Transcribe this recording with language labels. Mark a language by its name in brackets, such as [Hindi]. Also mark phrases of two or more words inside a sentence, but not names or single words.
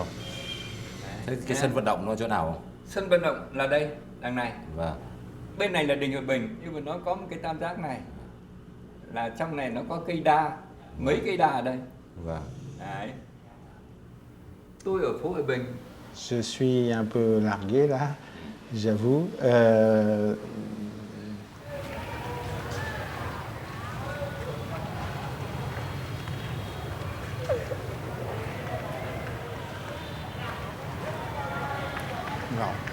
[Vietnamese] Thế cái sân vận động nó chỗ nào không? Sân vận động là đây, đằng này. Vâng. Bên này là đình Hội Bình, nhưng mà nó có một cái tam giác này. Là trong này nó có cây đa, mấy cây đa ở đây. Vâng. Đấy. Tôi ở phố Hội Bình. [French] Je suis un peu largué là, j'avoue. Non.